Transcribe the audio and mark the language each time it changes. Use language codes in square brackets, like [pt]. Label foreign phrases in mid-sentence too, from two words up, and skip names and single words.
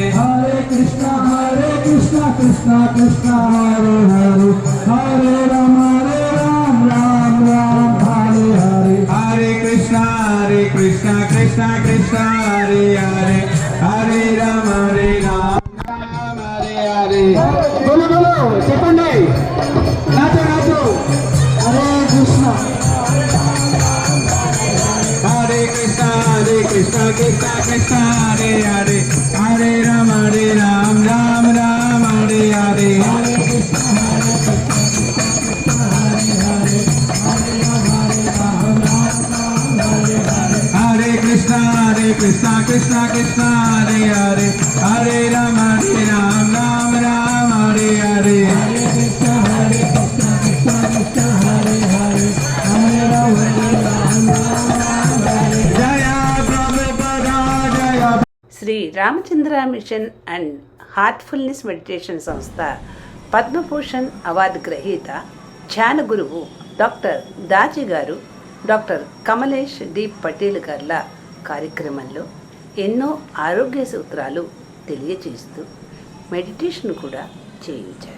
[sa] Hare Krishna Krishna Krishna Hare Hare Hare Rama Ram Ram Ram Hare Hare Hare Krishna Krishna Krishna Hare Hare Hare Ram Ram Hare Hare. [hi] बोलो बोलो [te] చెప్పండి. నాతో నాతో హరే కృష్ణ [sa] Hare Krishna Krishna Krishna Krishna Hare Hare Hare Ram Ram Ram Hare Hare Hare Krishna Krishna Krishna Hare Hare Hare Ram Ram Ram Hare Hare [te] శ్రీ రామచంద్ర మిషన్ అండ్ హార్ట్ఫుల్నెస్ మెడిటేషన్ సంస్థ పద్మభూషణ్ అవార్డు గ్రహీత ధ్యాన గురువు డాక్టర్ దాజీ గారు డాక్టర్ కమలేష్ డి పటేల్ గార్ల కార్యక్రమంలో ఎన్నో ఆరోగ్య సూత్రాలు తెలియచేస్తూ మెడిటేషన్ కూడా చేయించారు.